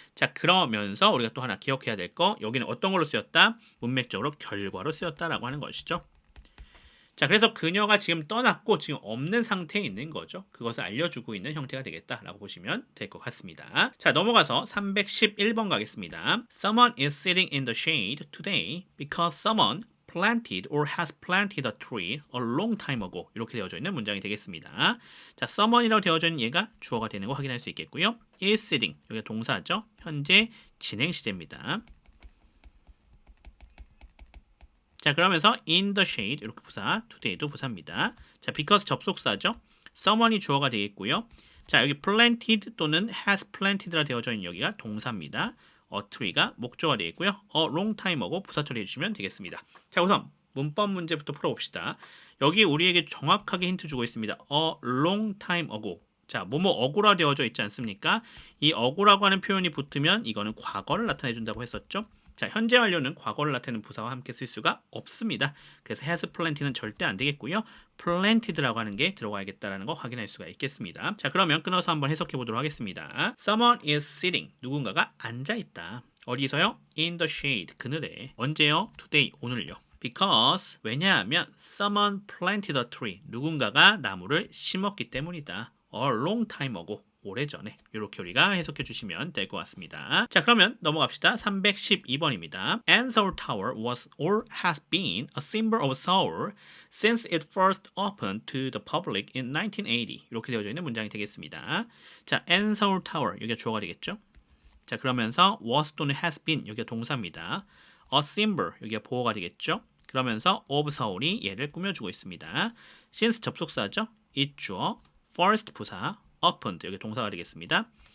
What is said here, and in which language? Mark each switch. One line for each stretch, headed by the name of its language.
Korean: 자, 그러면서 우리가 또 하나 기억해야 될 거, 여기는 어떤 걸로 쓰였다? 문맥적으로 결과로 쓰였다라고 하는 것이죠. 자, 그래서 그녀가 지금 떠났고 지금 없는 상태에 있는 거죠. 그것을 알려주고 있는 형태가 되겠다라고 보시면 될 것 같습니다. 자, 넘어가서 311번 가겠습니다.
English: Someone is sitting in the shade today because someone planted or has planted a tree a long time ago.
Korean: 이렇게 되어져 있는 문장이 되겠습니다. 자, someone이라고 되어져 있는 얘가 주어가 되는 거 확인할 수 있겠고요. is sitting, 여기가 동사죠. 현재 진행 시제입니다. 자, 그러면서 in the shade 이렇게 부사, today도 부사입니다. 자, because 접속사죠. someone이 주어가 되겠고요. 자, 여기 planted 또는 has planted 라 되어져 있는 여기가 동사입니다. a tree가 목조가 되겠고요. a long time ago 부사 처리해 주시면 되겠습니다. 자, 우선 문법 문제부터 풀어봅시다. 여기 우리에게 정확하게 힌트 주고 있습니다.
English: a long time ago.
Korean: 자, 뭐뭐 ago라 되어져 있지 않습니까? 이 ago라고 하는 표현이 붙으면 이거는 과거를 나타내 준다고 했었죠. 자, 현재 완료는 과거를 나타내는 부사와 함께 쓸 수가 없습니다. 그래서 has planted는 절대 안 되겠고요. planted라고 하는 게 들어가야겠다라는 거 확인할 수가 있겠습니다. 자, 그러면 끊어서 한번 해석해 보도록 하겠습니다. Someone is sitting. 누군가가 앉아 있다. 어디서요? In the shade. 그늘에. 언제요? Today. 오늘요.
English: Because 왜냐하면 someone planted a tree.
Korean: 누군가가 나무를 심었기 때문이다.
English: A long time ago.
Korean: 오래전에 이렇게 우리가 해석해 주시면 될 것 같습니다. 자, 그러면 넘어갑시다. 312번입니다.
English: And Seoul Tower was or has been a symbol of Seoul since it first opened to the public in 1980.
Korean: 이렇게 되어져 있는 문장이 되겠습니다. 자, And Seoul Tower 여기가 주어가 되겠죠. 자, 그러면서 was 또는 has been 여기가 동사입니다. A symbol 여기가 보어가 되겠죠. 그러면서 of Seoul 이 얘를 꾸며주고 있습니다. since 접속사죠. it 주어, first 부사, opened 여기 동사가 되겠습니다.